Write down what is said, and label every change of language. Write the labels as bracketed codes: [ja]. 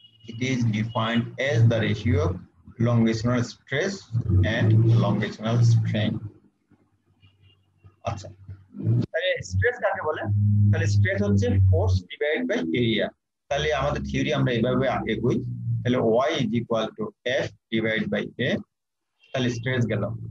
[en] It is defined as the ratio of longitudinal stress and longitudinal strain. [bn] আচ্ছা, তাহলে stress কাকে বলে? তাহলে স্ট্রেস হচ্ছে ফোর্স ডিভাইড বাই এরিয়া। তাহলে আমাদের থিওরি আমরা এইভাবে এগোই। তাহলে [en] y is equal to f divided by a, [bn] তাহলে স্ট্রেস গেল।